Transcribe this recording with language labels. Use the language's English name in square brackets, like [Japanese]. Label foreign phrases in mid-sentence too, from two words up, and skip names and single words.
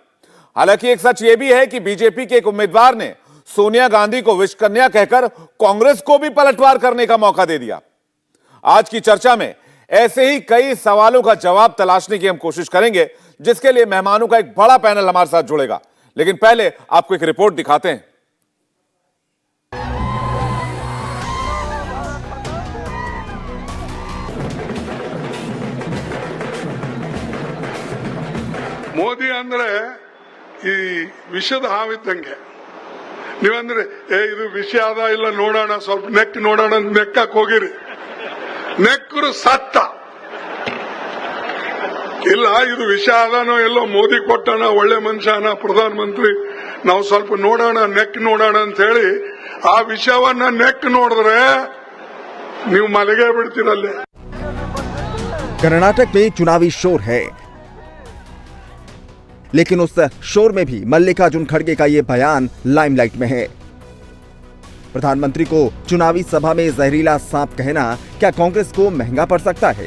[Hindi] हालांकि एक सच यह भी है कि बीजेपी के एक उम्मीदवार ने सोनिया गांधी को विषकन्या कहकर कांग्रेस को भी पलटवार करने का मौका दे दिया। आज की चर्चा में ऐसे ही कई सवालों का जवाब तलाशने की हम कोशिश करेंगे, जिसके लिए मेहमानों का एक बड़ा पैनल हमारे साथ जुड़ेगा। लेकिन पहले आपको एक रिपोर्ट दिखाते हैं। [Kannada] ಮೋದಿ ಅಂದ್ರೆ ಈ ವಿಷದ ಹಾವಿದ್ದಂಗೆ. ನೀವಂದ್ರೆ ಇದು ವಿಷ ಅದ ಇಲ್ಲ ನೋಡೋಣ, ಸ್ವಲ್ಪ ನೆಕ್ ನೋಡೋಣ ನೆಕ್ಕಕ್ ಹೋಗಿರಿ, ನೆಕ್ಕರು ಸತ್ತ. ಇಲ್ಲ ಇದು ವಿಷ ಅದಾನೋ ಎಲ್ಲೋ ಮೋದಿ ಕೊಟ್ಟಣ, ಒಳ್ಳೆ ಮನುಷ್ಯನ ಪ್ರಧಾನ ಮಂತ್ರಿ, ನಾವು ಸ್ವಲ್ಪ ನೋಡೋಣ ನೆಕ್ ನೋಡೋಣ ಅಂತ ಹೇಳಿ ಆ ವಿಷವನ್ನ ನೆಕ್ ನೋಡಿದ್ರೆ ನೀವು ಮಲಗೇ ಬಿಡ್ತೀರಲ್ಲೇ। [Hindi] कर्नाटक में चुनावी शोर है, लेकिन उस शोर में भी मल्लिकार्जुन खड़गे का ये बयान लाइमलाइट में है। प्रधानमंत्री को चुनावी सभा में जहरीला सांप कहना क्या कांग्रेस को महंगा पड़ सकता है?